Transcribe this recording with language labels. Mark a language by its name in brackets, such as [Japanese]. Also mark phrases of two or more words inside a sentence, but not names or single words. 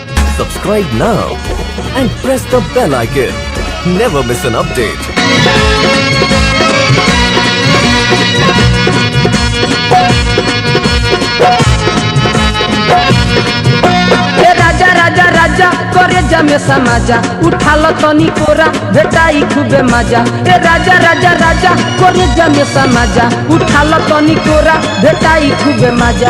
[English] Subscribe now and press the bell icon. Never miss an update. [Bhojpuri] राजा राजा राजा करे जमे समाजा उठाल तनी कोरा भेटाई खूबे मजा। ए राजा राजा राजा करे जमे समाजा उठाल तनी कोरा भेटाई खूबे मजा।